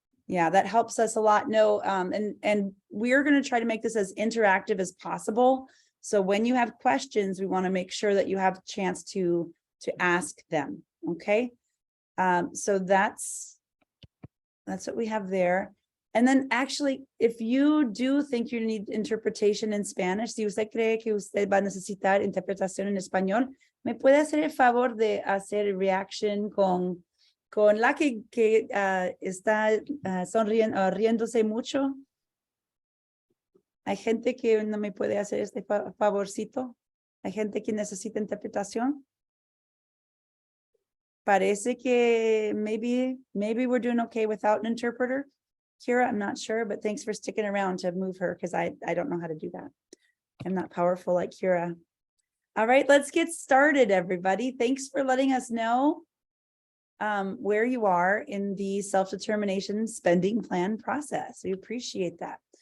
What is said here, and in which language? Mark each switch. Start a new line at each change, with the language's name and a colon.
English: Yeah, that helps us a lot. No, and we're going to try to make this as interactive as possible. So when you have questions, we want to make sure that you have a chance to ask them. Okay, so that's what we have there. And then actually, if you do think you need interpretation in Spanish,
Spanish: si usted cree que usted va a necesitar interpretación en español, me puede hacer el favor de hacer reaction con la que está riéndose mucho. Hay gente que no me puede hacer este favorcito. Hay gente que necesita interpretación. Parece que
English: maybe we're doing okay without an interpreter. Kira, I'm not sure, but thanks for sticking around to move her because I don't know how to do that. I'm not powerful like Kira. All right, let's get started, everybody. Thanks for letting us know where you are in the self-determination spending plan process. We appreciate that.